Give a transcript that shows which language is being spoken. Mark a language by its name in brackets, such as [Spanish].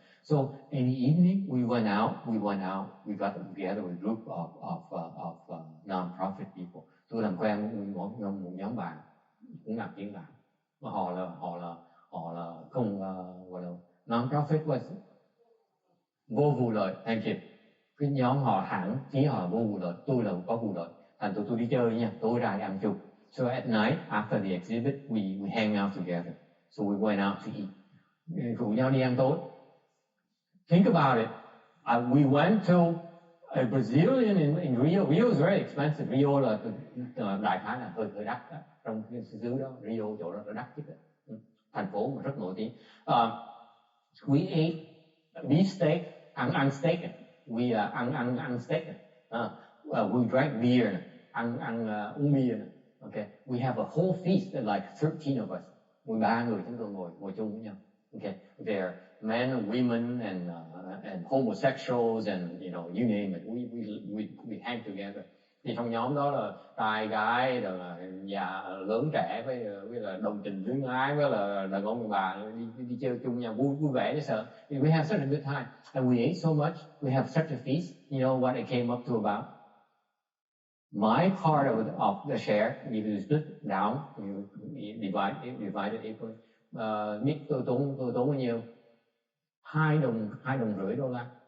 [English] So in the evening we went out. We got together with a group of non-profit people. [Vietnamese] Tôi làm quen một nhóm bạn cũng làm triển lãm. Mà họ là không gọi là non-profit was vô vụ lợi. [English] Thank you. [Vietnamese] Cái nhóm họ hẳn chỉ họ là vô vụ lợi, tôi là có vụ lợi. Thành tôi đi chơi nha, tôi ra đi ăn chung. [English] So at night after the exhibit we hang out together. So we went out to eat. [Vietnamese] Rủ nhau đi ăn tối. [English] Think about it. We went to Brazilian in Rio is very expensive. [Vietnamese] Rio là đại khái là hơi đắt đó. Trong cái xứ đó, Rio chỗ đó là đắt chứ. Thành phố mà rất nổi tiếng. [English] We ate beef steak, [Vietnamese] ăn steak. [English] We ăn steak. We drank beer, [Vietnamese] uống bia. [English] Okay, we have a whole feast like 13 of us. [Vietnamese] 13 người chúng tôi ngồi chung với nhau. [English] Okay, there men and women and homosexuals and you name it. We hang together. [Vietnamese] Thì trong nhóm đó là trai gái rồi là già lớn trẻ với là đồng tình luyến ái với là đàn ông đàn bà đi chơi chung nhau vui vẻ chứ sợ. [English] We have such a good time and we ate so much. We have such a feast. You know what it came up to about? My part of the share, if you split down, you divide it equally. [Vietnamese] Biết tôi tốn bao nhiêu? $2.50 $2.50.